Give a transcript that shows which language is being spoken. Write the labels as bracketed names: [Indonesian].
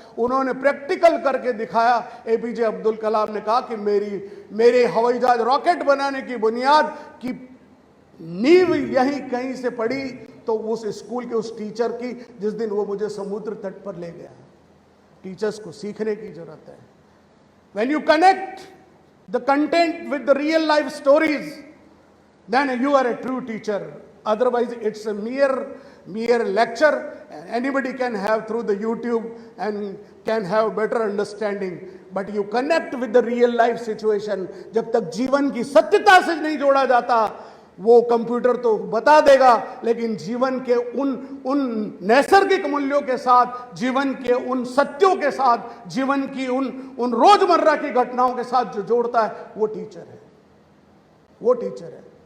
[Hindi] उन्होंने प्रैक्टिकल करके दिखाया। एपीजे अब्दुल कलाम ने कहा कि मेरे हवाई जहाज रॉकेट बनाने की बुनियाद की नींव यहीं कहीं से पड़ी, तो उस स्कूल के उस टीचर की, जिस दिन वो मुझे समुद्र तट पर ले गया। टीचर्स को सीखने की जरूरत है। [English] When you connect the content with the real life stories, then you are a true teacher. Otherwise, it's a mere lecture. Anybody can have through the YouTube and can have better understanding. But you connect with the real life situation. [Hindi] जब तक जीवन की सत्यता से नहीं जोड़ा जाता, वो कंप्यूटर तो बता देगा, लेकिन जीवन के उन नैसर्गिक मूल्यों के साथ, जीवन के उन सत्यों के साथ, जीवन की उन रोजमर्रा की घटनाओं के साथ जो जोड़ता है, वो टीचर है। वो टीचर है।